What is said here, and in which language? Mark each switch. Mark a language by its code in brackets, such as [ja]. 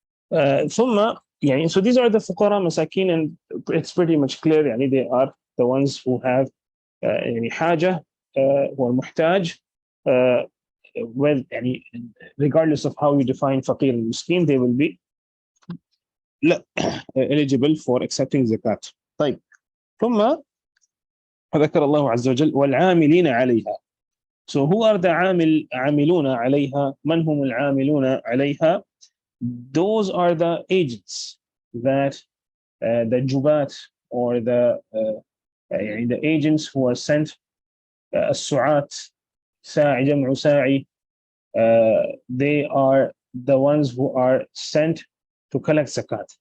[en] ثم so these are the fuqara masakin, and it's pretty much clear they are the ones who have حاجة who are muhtaj, well regardless of how you define faqir and miskin, they will be eligible for accepting zakat. [ar] طيب. ثم ذكر الله عز وجل والعاملين عليها. [en] So who are the عاملون عليها? [ar] من هم العاملون عليها? [en] Those are the agents that the jubat, or the agents who are sent, as-Su'at, Sa'i, Jam'u Sa'i, they are the ones who are sent to collect zakat.